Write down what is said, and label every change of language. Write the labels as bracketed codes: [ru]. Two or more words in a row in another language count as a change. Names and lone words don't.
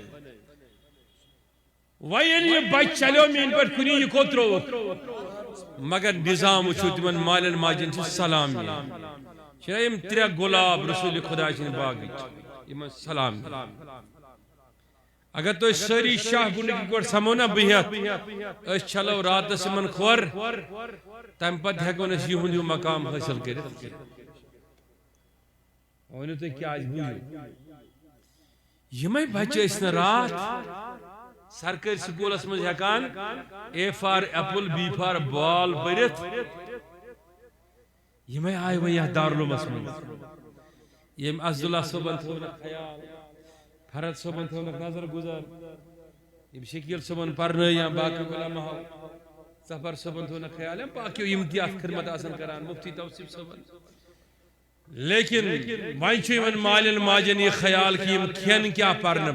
[ks] وۄنۍ ییٚلہِ یہِ بچہِ چلیو میٛانہِ پٲٹھۍ کُنی یہِ کوٚت ترٛووُکھ مگر نظام وٕچھِو تِمن مالٮ۪ن ماجٮ۪ن چھِ سلام مِلان چھِنہ یِم 3 گۄلاب رسوٗلِ خۄدا سٕنٛدِ باغٕکۍ یِمن سلام اگر تُہۍ سٲری شاہ گُنڈٕکۍ پٲٹھۍ سمو نا بِہِتھ أسۍ چھلو راتس یِمن کھۄر تمہِ پتہٕ ہٮ۪کو نہٕ أسۍ یِہُنٛد ہیوٗ مقام حٲصِل کٔرِتھ ؤنِو تُہۍ کیٛازِ بوٗزِو یِمے بچہِ ٲسۍ نہٕ راتھ سرکٲرۍ سکوٗلس منٛز ہٮ۪کان [en] A for apple B for ball [ks] پٔرِتھ یِمے آیہِ وۄنۍ یتھ دارالعلومس منٛز ییٚمۍ عزدُاللہ صٲبن تھوونکھ خیال فرد صٲبن تھوونکھ نظر گُزر یِم شکیٖل صٲبن پرنٲے یا باقٕے علماہو ظفر صٲبن تھوونکھ خیال یا باقٕیو یِم تہِ اتھ خدمت آسان کران مفتی توصیف صٲبن لیکن وۄنۍ چھُ یِمن مالٮ۪ن ماجٮ۪ن یہِ خیال کہِ یِم کھٮ۪ن کیٛاہ پرنہٕ